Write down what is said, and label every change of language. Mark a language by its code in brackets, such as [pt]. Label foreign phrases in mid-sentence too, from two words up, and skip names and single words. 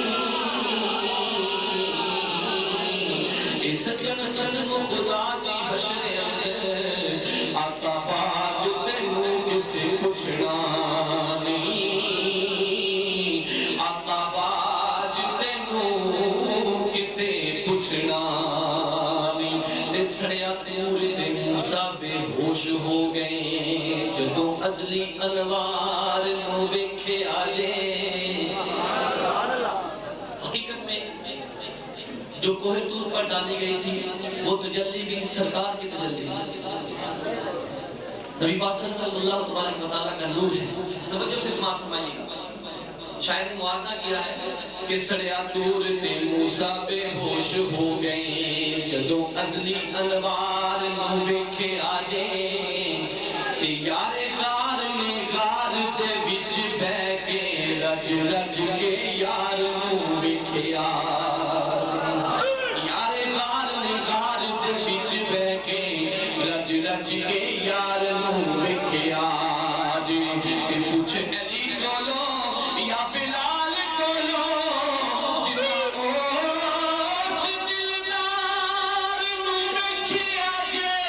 [pa] اے سجن قسم خدا دی حشر اندر آقا باج تینوں کسے پوچھنا نہیں آقا باج تینوں کسے پوچھنا نہیں تے سڑیا دور تے موسیٰ بے ہوش ہو گئے جدوں ازلی انوار نو ویکھے آجے [ur] حقیقت میں جو کوہ طور پر ڈالی گئی تھی وہ تجلی بھی سرکار کی تجلی نبی پاک [ar] صلی اللہ تبارک و تعالیٰ [ur] کا نور ہے توجہ سے سماعت فرمائیے گا شاعر نے موازنہ کیا ہے کہ [pa] سڑیا دور تے موسیٰ بے ہوش ہو گئے جدوں ازلی انوار نو ویکھے آجے تے یار غار میں غار دے وچ بہ کے رج رج کے یار نو ویکھے آجے یار غار میں غار دے وچ بہ کے رج رج کے یار نو ویکھے آجے تے پوچھ علی کولو یا بلال کولو جنہوں اس دلدار نو ویکھے آجے